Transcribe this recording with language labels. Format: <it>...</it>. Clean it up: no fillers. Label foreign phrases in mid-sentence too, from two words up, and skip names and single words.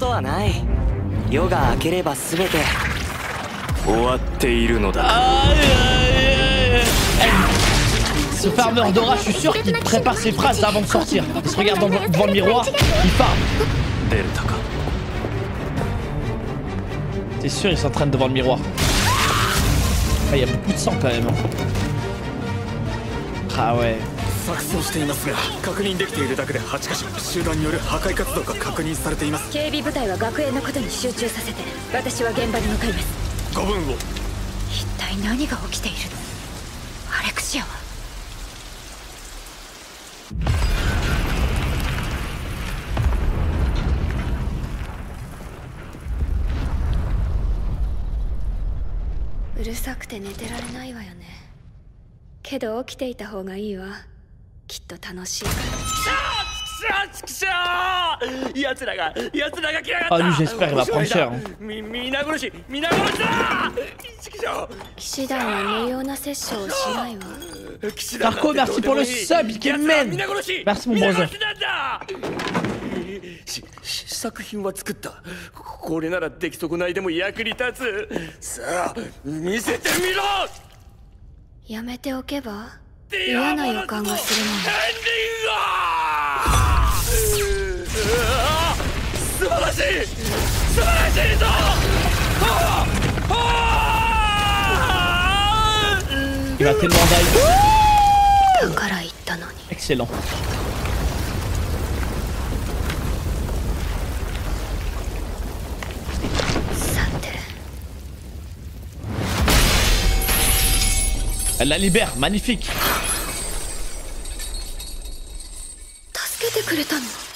<fr>Ce farmer d'Aura, je suis sûr qu'il prépare ses phrases avant de sortir. Il se regarde devant le miroir, il farme. C'est sûr, il s'entraîne devant le miroir. Ah, il y a beaucoup de sang quand même. Ah ouais.</fr> <ja>錯綜していますが、確認できているだけで8カ所、集団による破壊活動が確認されています。警備部隊は学園のことに集中させて、私は現場に向かいます。 5分を。一体何が起きているの？アレクシアは。うるさくて寝てられないわよね。けど起きていた方がいいわ。きっと楽しいから。奴らが来やがった。</ja> <fr>Ah lui j'espère il va prendre cher.</fr> <ja>皆殺しだ。騎士団は無用な殺生をしないわ。</ja> <fr>Marco, merci pour le sub, Ikemen. Merci mon brother.</fr> <ja>作品は作った。これなら出来損ないでも役に立つ。さあ見せてみろ。やめておけば嫌な予感がするのに。素晴らしいぞ。</ja> <fr>Il va tellement die.</fr> <ja>だから言ったのに。</ja> <fr>Excellent. Elle la libère, magnifique.</fr> <ja>助けてくれたの？</ja>